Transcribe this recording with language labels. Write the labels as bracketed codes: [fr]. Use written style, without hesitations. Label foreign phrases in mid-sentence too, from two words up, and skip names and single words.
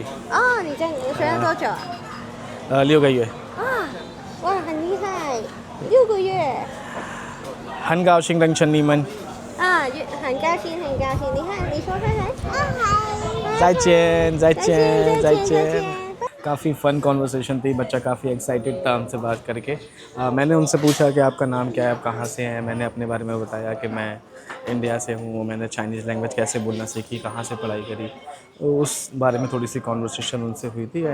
[zh] 哦，你学了多久啊？6个月。哇，很厉害，6个月。很高兴认识你们。很高兴，很高兴。你看，你说嗨嗨。再见，再见，再再 [hi] 见。काफ़ी [en] fun conversation [hi] थी, बच्चा काफ़ी एक्साइटेड था हमसे बात करके। मैंने उनसे पूछा कि आपका नाम क्या है, आप कहाँ से हैं। मैंने अपने बारे में बताया कि मैं इंडिया से हूँ, मैंने [en] Chinese language [hi] कैसे बोलना सीखी, कहाँ से पढ़ाई करी, तो उस बारे में थोड़ी सी कॉन्वर्सेशन उनसे हुई थी।